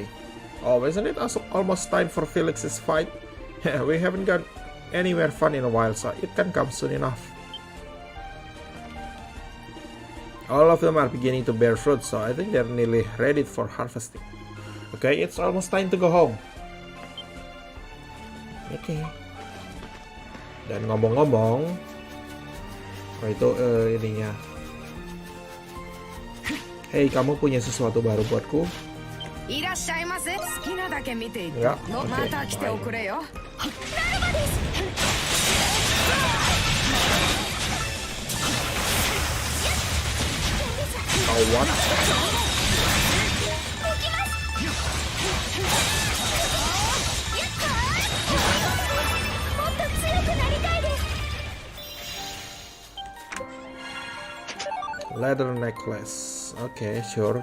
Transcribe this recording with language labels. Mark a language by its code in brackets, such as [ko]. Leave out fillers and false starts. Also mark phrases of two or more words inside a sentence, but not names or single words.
[en] Oh, isn't it also almost time for Felix's fight? We haven't got anywhere fun in a while, so it can come soon enough. All of them are beginning to bear fruit, so I think they're nearly ready for harvesting. Okay, it's almost time to go home. Okay. [id] Dan ngomong-ngomong, itu ininya. Hey, kamu punya sesuatu baru buatku? [ja] いらっしゃいませ好きなだけ見ていていやの OK また来ておくれよ [id] Kawan. [en] Leather necklace. Oke, sure.